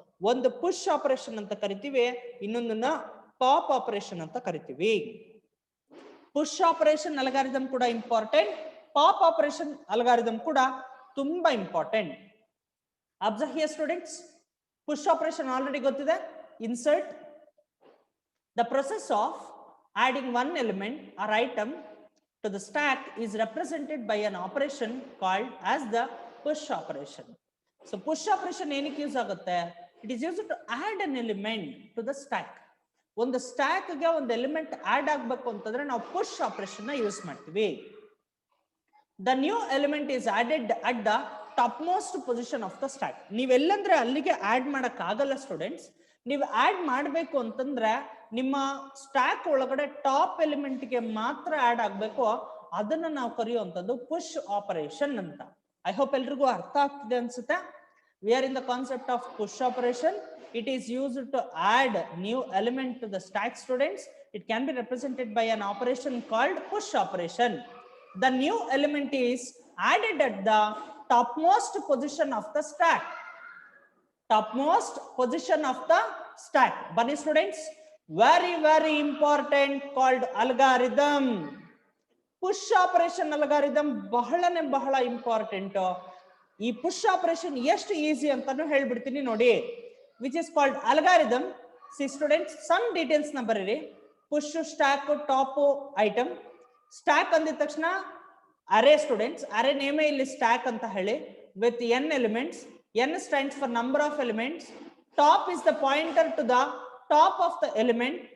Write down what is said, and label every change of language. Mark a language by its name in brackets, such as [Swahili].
[Kannada] ಒಂದು push operation ಅಂತ ಕರಿತೀವಿ, ಇನ್ನೊಂದನ್ನ ಪಾಪ್ ಆಪರೇಷನ್ ಅಂತ ಕರಿತೀವಿ. ಪುಷ್ ಆಪರೇಷನ್ ಅಲ್ಗಾರಿದಮ್ ಕೂಡ ಇಂಪಾರ್ಟೆಂಟ್, ಪಾಪ್ ಆಪರೇಷನ್ ಅಲ್ಗಾರಿದಮ್ ಕೂಡ ತುಂಬಾ important. [English] observe here students, [Kannada] push operation already ಗೊತ್ತಿದೆ. [English] Insert the process of adding one element or item to the stack is represented by an operation called as the push operation. [Kannada] So push operation ಏನಕ್ಕೆ use ಆಗುತ್ತೆ? [English] It is used to add an element to the stack. [Kannada] ಒಂದು stack ಗೆ ಒಂದು element add ಆಗಬೇಕು ಅಂತಂದ್ರೆ ನಾವು push operation ನ use ಮಾಡ್ತೀವಿ. [English] The new element is added at the topmost position of the stack. [Kannada] ನೀವೆಲ್ಲಂದ್ರೆ ಅಲ್ಲಿಗೆ ಆಡ್ ಮಾಡಕ್ ಆಗಲ್ಲ ಸ್ಟೂಡೆಂಟ್ಸ್. ನೀವು ಆಡ್ ಮಾಡಬೇಕು ಅಂತಂದ್ರೆ ನಿಮ್ಮ ಸ್ಟ್ಯಾಕ್ ಒಳಗಡೆ ಟಾಪ್ ಎಲಿಮೆಂಟ್ ಗೆ ಮಾತ್ರ ಆಡ್ ಆಗ್ಬೇಕು. ಅದನ್ನ ನಾವು ಕರೆಯುವಂತದ್ದು ಪುಷ್ ಆಪರೇಷನ್ ಅಂತ. ಐ ಹೋಪ್ ಎಲ್ರಿಗೂ ಅರ್ಥ ಆಗ್ತಿದೆ ಅನ್ಸುತ್ತೆ. [English] We are in the concept of push operation. It is used to add new element to the stack, students. It can be represented by an operation called push operation. The new element is added at the topmost position of the stack. Topmost position of the stack. Bunny students, very important, called algorithm. Push operation algorithm ಬಹಳ important. [Kannada] ಈ push operation ಎಷ್ಟು easy ಅಂತಾನು ಹೇಳ್ಬಿಡ್ತೀನಿ ನೋಡಿ. [English] Which is called algorithm. See students, [Kannada] some details na bariri. [English] Push, stack, top item. Stack [Kannada] ಅಂದಿದ ತಕ್ಷಣ [English] array students. Array name ಇಲ್ಲಿ stack ಅಂತ ಹೇಳಿ with n elements. N stands for number of elements. Top is the pointer to the top of the element.